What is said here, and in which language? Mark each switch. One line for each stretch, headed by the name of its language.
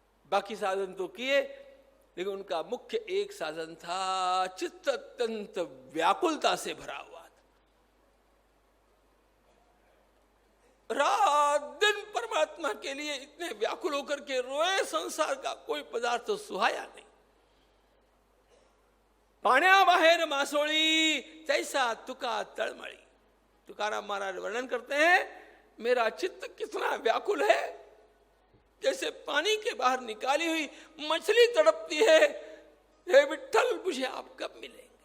Hindi: बाकी साधन तो किए, लेकिन उनका मुख्य एक साधन था, चित्त अत्यंत व्याकुलता से भरा हुआ था। रात दिन परमात्मा के लिए इतने व्याकुल होकर के रोए, संसार का कोई पदार्थ तो सुहाया नहीं।
Marathi: पाण्या बाहेर मासोळी तैसा तुका तळमळी।
Hindi: तुकाराम महाराज वर्णन करते हैं, मेरा चित्त कितना व्याकुल है, जैसे पानी के बाहर निकाली हुई मछली तड़पती है। हे विठ्ठल, मुझे आप कब मिलेंगे?